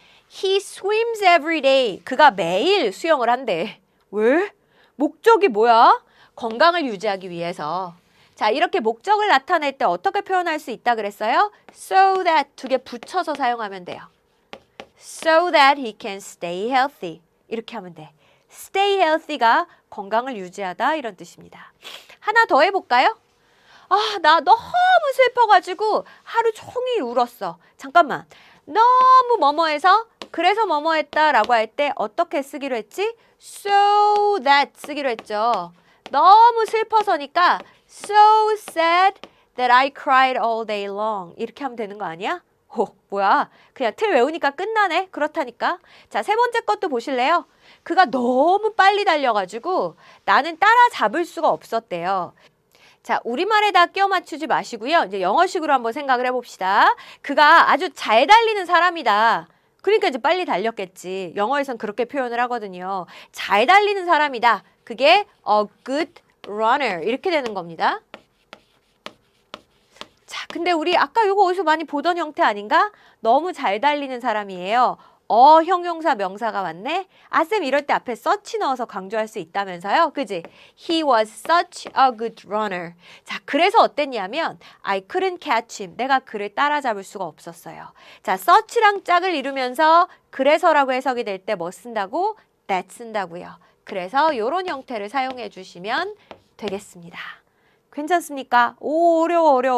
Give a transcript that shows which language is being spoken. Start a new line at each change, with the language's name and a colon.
English: He swims every day.
Korean: 그가 매일 수영을 한대. 왜? 목적이 뭐야? 건강을 유지하기 위해서. 자, 이렇게 목적을 나타낼 때 어떻게 표현할 수 있다 그랬어요? So that 두 개 붙여서 사용하면 돼요.
English: So that he can stay healthy.
Korean: 이렇게 하면 돼. Stay healthy가 건강을 유지하다 이런 뜻입니다. 하나 더 해볼까요? 아, 나 너무 슬퍼가지고 하루 종일 울었어. 잠깐만. 너무 뭐뭐해서 그래서 뭐뭐했다라고 할 때 어떻게 쓰기로 했지? So that 쓰기로 했죠. 너무 슬퍼서니까
English: So sad that I cried all day long.
Korean: 이렇게 하면 되는 거 아니야? 뭐야? 그냥 틀 외우니까 끝나네? 그렇다니까. 자, 세 번째 것도 보실래요? 그가 너무 빨리 달려가지고 나는 따라잡을 수가 없었대요. 자, 우리말에다 끼워 맞추지 마시고요. 이제 영어식으로 한번 생각을 해봅시다. 그가 아주 잘 달리는 사람이다. 그러니까 이제 빨리 달렸겠지. 영어에선 그렇게 표현을 하거든요. 잘 달리는 사람이다. 그게
English: a good runner
Korean: 이렇게 되는 겁니다. 자, 근데 우리 아까 이거 어디서 많이 보던 형태 아닌가? 너무 잘 달리는 사람이에요. 형용사 명사가 왔네. 아, 쌤 이럴 때 앞에 such 넣어서 강조할 수 있다면서요. 그지?
English: He was such a good runner.
Korean: 자, 그래서 어땠냐면
English: I couldn't catch him.
Korean: 내가 그를 따라잡을 수가 없었어요. 자, such랑 짝을 이루면서 그래서라고 해석이 될 때 뭐 쓴다고? that 쓴다고요. 그래서 이런 형태를 사용해 주시면 되겠습니다. 괜찮습니까? 오, 어려워.